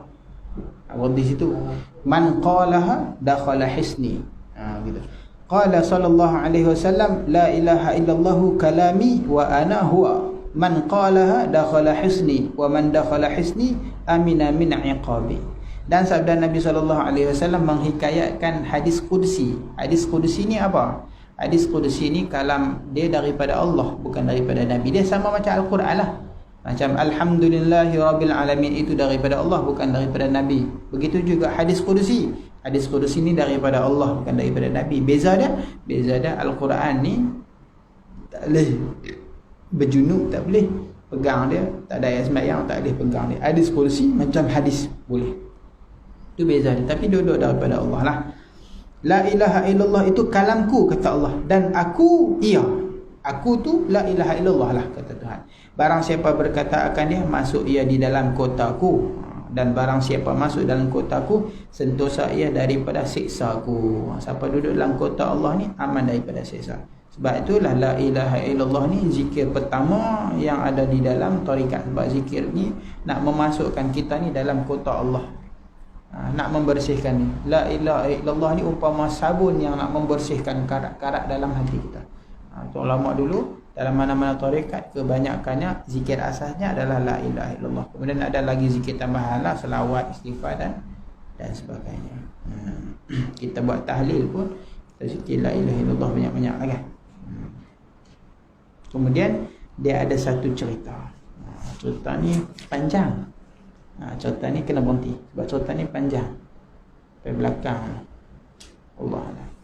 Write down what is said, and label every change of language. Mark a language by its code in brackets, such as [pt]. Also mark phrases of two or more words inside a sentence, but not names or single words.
[ms] Di situ [ar] من قالها دخل حصني. Gitu. قال صلى الله عليه وسلم لا إله إلا الله كلامي وأنا هو. من قالها دخل حصني ومن دخل حصني أمن من عقابي. [ms] Dan sabda Nabi [ar] صلى الله عليه وسلم [ms] menghikayatkan hadis qudsi. Hadis qudsi ni apa? Hadis qudsi ni kalam dia daripada Allah, bukan daripada Nabi. Dia sama macam Al-Quran lah. Macam [ar] الحمد لله رب العالمين [ms] itu daripada Allah, bukan daripada Nabi. Begitu juga hadis qudusi. Hadis qudusi ni daripada Allah, bukan daripada Nabi. Beza dia Al-Quran ni tak boleh berjunub, tak boleh pegang dia, tak ada ayat sembahyang tak boleh pegang dia. Hadis qudusi macam hadis boleh. Itu beza dia, tapi duduk daripada Allah lah. [ar] لا إله إلا الله [ms] itu kalamku, kata Allah, dan aku aku tu [ar] لا إله إلا الله [ms] lah, kata Tuhan. Barang siapa berkata akan dia, masuk ia di dalam kotaku, dan barang siapa masuk dalam kotaku, sentosa ia daripada siksaku. Siapa duduk dalam kota Allah ni aman daripada siksa. Sebab itulah [ar] لا إله إلا الله [ms] ni zikir pertama yang ada di dalam tarikat. Sebab zikir ni nak memasukkan kita ni dalam kota Allah, nak membersihkan ni. [ar] لا إله إلا الله [ms] ni umpama sabun yang nak membersihkan karat-karat dalam hati kita. Ulama dulu dalam mana-mana tarekat kebanyakannya zikir asasnya adalah [ar] لا إله إلا الله. [ms] Kemudian ada lagi zikir tambahan lah, selawat, istighfar dan sebagainya. Kita buat tahlil pun kita zikir [ar] لا إله إلا الله [ms] banyak-banyak lah kan. Kemudian dia ada satu cerita. Cerita ni panjang. Cerita ni kena berhenti sebab cerita ni panjang sampai belakang. Allah